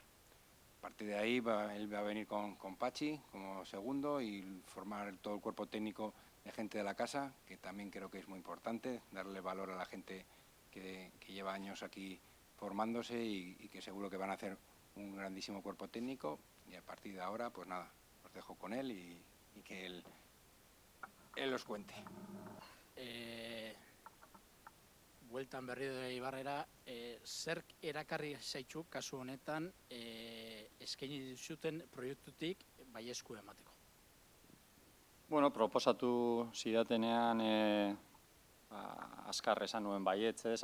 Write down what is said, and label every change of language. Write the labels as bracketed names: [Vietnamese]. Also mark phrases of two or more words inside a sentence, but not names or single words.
[Spanish] A partir de ahí él va a venir con Pachi como segundo y formar todo el cuerpo técnico de gente de la casa, que también creo que es muy importante, darle valor a la gente que lleva años aquí formándose y que seguro que van a hacer un grandísimo cuerpo técnico. Y a partir de ahora, pues nada, os dejo con él y que él os cuente. [Basque] Bueltan berri dut Eibarrera, zerk erakarri zaitxu kasu honetan eskaini zuten proiektutik baiezko emateko? Bueno, proposatu zidatenean azkar esan nuen baietz, ez?